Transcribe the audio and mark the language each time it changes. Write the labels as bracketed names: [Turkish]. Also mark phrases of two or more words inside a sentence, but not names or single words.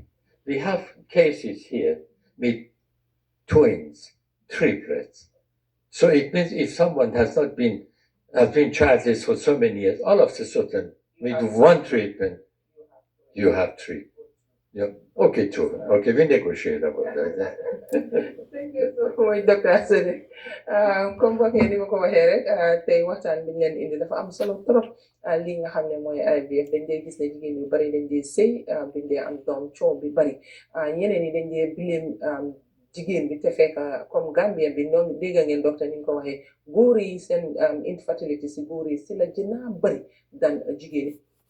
[English] We have cases here with twins, triplets. So it means if someone has been childless for so many years, all of a sudden, with one treatment, you have three. Yeah. Okay, two. Okay, we negotiate about that. Thank you so much, Dr. Asadi. [Wolof] Comme waxee ni ma ko waxee rek tey waxtaan bi ñu leen indi dafa am solo trop li nga xam ne mooy IVF dañ dee gis ne jigéen yu bari dañ dee sëy dañ dee am doom coow bi bari ñeneen ñi dañ dee bileem jigéen bi te fekk comme Gambien bi noonu dégg ngeen docteur ni nga ko waxee góor yi seen infertility si góor yi si la gën a bari dan jigéen